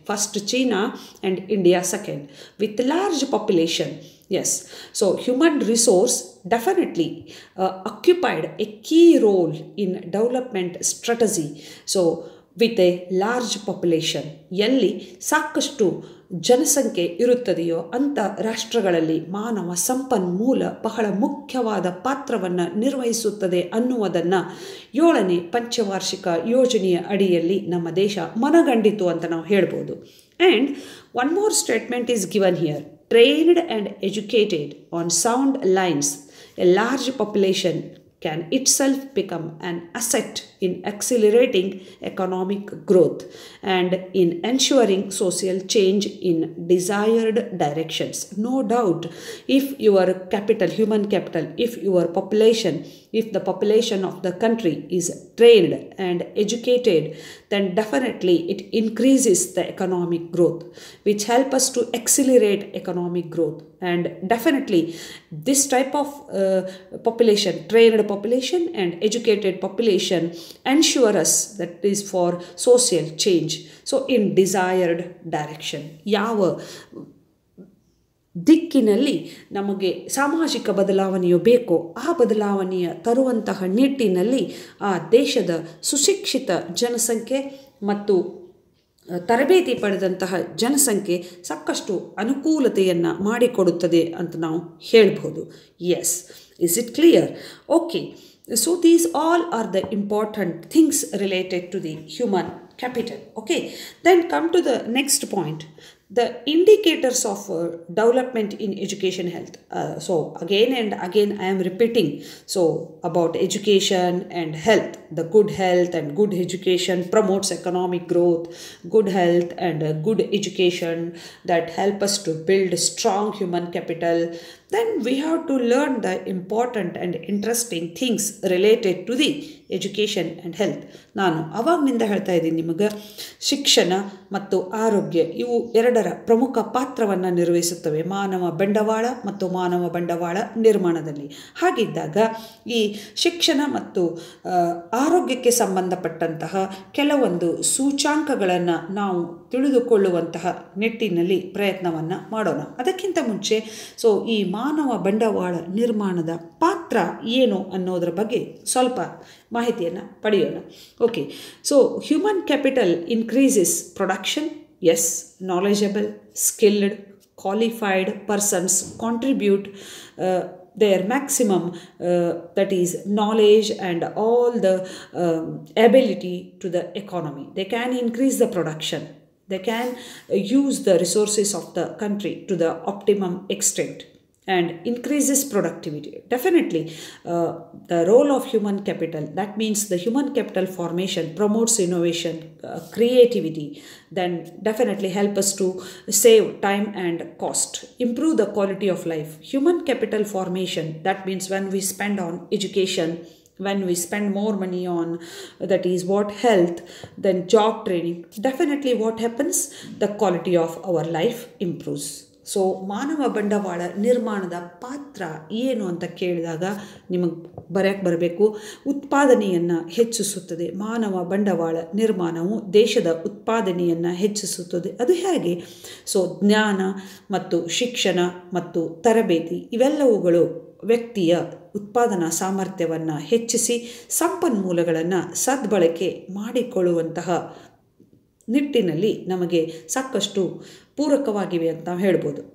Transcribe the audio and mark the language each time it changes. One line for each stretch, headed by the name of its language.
English: First China and India second, with large population. Yes, so human resource definitely occupied a key role in development strategy. So with a large population,
Kannada: ಎಲ್ಲಿ ಸಾಕಷ್ಟು ಜನಸಂಖ್ಯೆ ಇರುತ್ತದೆಯೋ ಅಂಥ ರಾಷ್ಟ್ರಗಳಲ್ಲಿ ಮಾನವ ಸಂಪನ್ಮೂಲ ಬಹಳ ಮುಖ್ಯವಾದ ಪಾತ್ರವನ್ನು ನಿರ್ವಹಿಸುತ್ತದೆ ಅನ್ನುವುದನ್ನು 7ನೇ ಪಂಚವಾರ್ಷಿಕ ಯೋಜನೆಯ ಅಡಿಯಲ್ಲಿ ನಮ್ಮ ದೇಶ ಮನಗಂಡಿತು ಅಂತ ನಾವು ಹೇಳ್ಬೋದು.
English: And one more statement is given here: trained and educated on sound lines, a large population can itself become an asset in accelerating economic growth and in ensuring social change in desired directions. No doubt, if your capital, human capital, if your population, if the population of the country is trained and educated, then definitely it increases the economic growth, which help us to accelerate economic growth. And definitely this type of population, trained population and educated population, ensure us that is for social change. So in desired direction,
Kannada: ಯಾವ ದಿಕ್ಕಿನಲ್ಲಿ ನಮಗೆ ಸಾಮಾಜಿಕ ಬದಲಾವಣೆಯು ಬೇಕೋ ಆ ಬದಲಾವಣೆಯ ತರುವಂತಹ ನಿಟ್ಟಿನಲ್ಲಿ ಆ ದೇಶದ ಸುಶಿಕ್ಷಿತ ಜನಸಂಖ್ಯೆ ಮತ್ತು ತರಬೇತಿ ಪಡೆದಂತಹ ಜನಸಂಖ್ಯೆ ಸಾಕಷ್ಟು ಅನುಕೂಲತೆಯನ್ನು ಮಾಡಿಕೊಡುತ್ತದೆ ಅಂತ ನಾವು ಹೇಳ್ಬೋದು.
English: Yes, is it clear? Okay, so these all are the important things related to the human capital. Okay, then come to the next point, the indicators of development in education health. So again and again I am repeating, so about education and health. The good health and good education promotes economic growth. Good health and good education that help us to build strong human capital. Then we have to learn the important and interesting things related to the education and health.
Kannada: ನಾನು ಅವಾಗನಿಂದ ಹೇಳ್ತಾ ಇದ್ದೀನಿ ನಿಮಗೆ, ಶಿಕ್ಷಣ ಮತ್ತು ಆರೋಗ್ಯ ಇವು ಎರಡರ ಪ್ರಮುಖ ಪಾತ್ರವನ್ನು ನಿರ್ವಹಿಸುತ್ತವೆ ಮಾನವ ಬಂಡವಾಳ ಮತ್ತು ಮಾನವ ಬಂಡವಾಳ ನಿರ್ಮಾಣದಲ್ಲಿ. ಹಾಗಿದ್ದಾಗ ಈ ಶಿಕ್ಷಣ ಮತ್ತು ಆರೋಗ್ಯಕ್ಕೆ ಸಂಬಂಧಪಟ್ಟಂತಹ ಕೆಲವೊಂದು ಸೂಚಾಂಕಗಳನ್ನು ನಾವು ತಿಳಿದುಕೊಳ್ಳುವಂತಹ ನಿಟ್ಟಿನಲ್ಲಿ ಪ್ರಯತ್ನವನ್ನು ಮಾಡೋಣ. ಅದಕ್ಕಿಂತ ಮುಂಚೆ ಸೊ ಈ ಮಾನವ ಬಂಡವಾಳ ನಿರ್ಮಾಣದ ಪಾತ್ರ ಏನು ಅನ್ನೋದರ ಬಗ್ಗೆ ಸ್ವಲ್ಪ ಮಾಹಿತಿಯನ್ನು ಪಡೆಯೋಣ.
English: Okay, so human capital increases production. Yes, knowledgeable, skilled, qualified persons contribute their maximum, that is knowledge and all the ability to the economy. They can increase the production. They can use the resources of the country to the optimum extent and increases productivity. Definitely, the role of human capital, that means the human capital formation promotes innovation, creativity, then definitely help us to save time and cost, improve the quality of life. Human capital formation, that means when we spend on education, when we spend more money on, that is what, health, then job training, definitely what happens, the quality of our life improves.
Kannada: So ಮಾನವ ಬಂಡವಾಳ ನಿರ್ಮಾಣದ ಪಾತ್ರ ಏನು ಅಂತ ಕೇಳಿದಾಗ ನಿಮಗೆ ಬರಬೇಕು, ಉತ್ಪಾದನೆಯನ್ನು ಹೆಚ್ಚಿಸುತ್ತದೆ. ಮಾನವ ಬಂಡವಾಳ ನಿರ್ಮಾಣವು ದೇಶದ ಉತ್ಪಾದನೆಯನ್ನು ಹೆಚ್ಚಿಸುತ್ತದೆ. ಅದು ಹೇಗೆ? ಸೊ ಜ್ಞಾನ ಮತ್ತು ಶಿಕ್ಷಣ ಮತ್ತು ತರಬೇತಿ ಇವೆಲ್ಲವುಗಳು ವ್ಯಕ್ತಿಯ ಉತ್ಪಾದನಾ ಸಾಮರ್ಥ್ಯವನ್ನು ಹೆಚ್ಚಿಸಿ ಸಂಪನ್ಮೂಲಗಳನ್ನು ಸದ್ಬಳಕೆ ಮಾಡಿಕೊಳ್ಳುವಂತಹ ನಿಟ್ಟಿನಲ್ಲಿ ನಮಗೆ ಸಾಕಷ್ಟು ಪೂರಕವಾಗಿವೆ ಅಂತ ನಾವು ಹೇಳ್ಬೋದು.